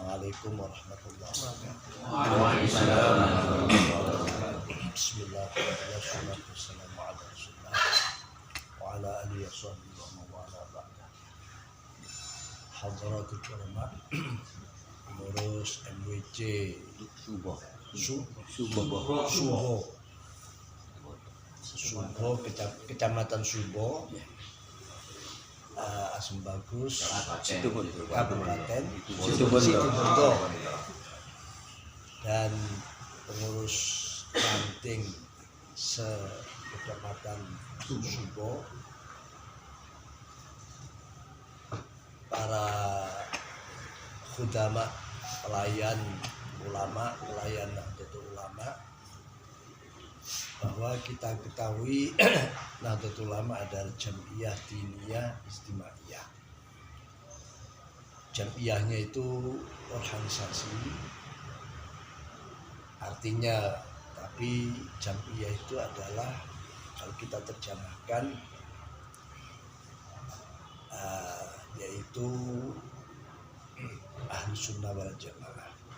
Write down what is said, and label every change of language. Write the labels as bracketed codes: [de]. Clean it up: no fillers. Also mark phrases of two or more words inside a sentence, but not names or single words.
[ar] السلام عليكم ورحمة الله وبركاته. وعليكم السلام ورحمة الله وبركاته. بسم الله الرحمن الرحيم. والسلام على رسول الله وعلى آله وصحبه ومن والاه بعد. حضرة العلماء, [id] pengurus MWC Subo, Kecamatan Subo, Asem Bagus, Kabupaten Situbondo, dan pengurus ranting se-Kecamatan Subo, para khudama, pelayan ulama, pelayan Nahdlatul Ulama, bahwa kita ketahui Nahdlatul Ulama adalah [ar] جمعية دينية اجتماعية. [id] Jam'iyahnya itu organisasi, artinya, tapi Jam'iyah itu adalah, kalau kita terjemahkan, yaitu [ar] أهل السنة والجماعة.